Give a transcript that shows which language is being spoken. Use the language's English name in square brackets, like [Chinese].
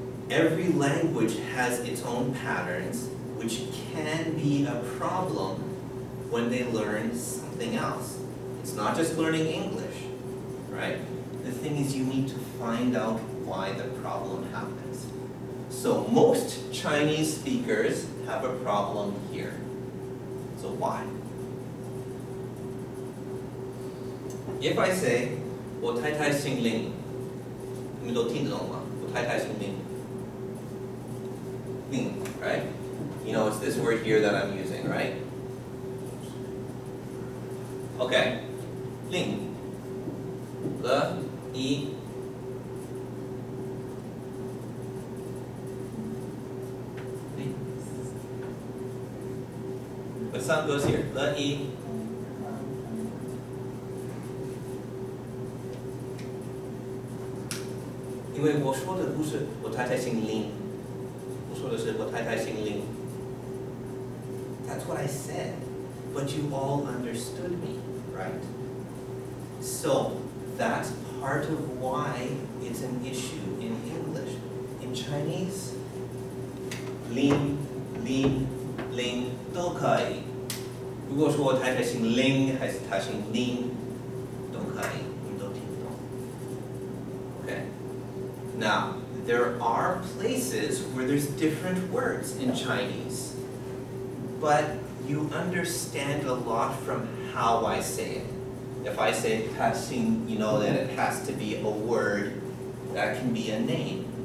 [English] Every language has its own patterns, which can be a problem when they learn something else. It's not just learning English, right? The thing is you need to find out why the problem happens. So most Chinese speakers have a problem here. So why? If I say, [Chinese] 我太太姓林, 你们都听得懂吗？我太太姓林. [English] Ling, right? You know, it's this word here that I'm using, right? Okay. Ling. Le, I. Li. The sound goes here. Le, I. [Chinese] 因为我说的不是我太太姓林，我说的是我太太姓林。 [English] That's what I said, but you all understood me, right? So that's part of why it's an issue in English. In Chinese, lin, lin, ling [Chinese] 都可以。如果说我太太姓林还是她姓林，都可以，你们都听得懂。 [English] Okay. Now, there are places where there's different words in Chinese, but you understand a lot from how I say it. If I say [Chinese] 他姓, [English] you know that it has to be a word that can be a name.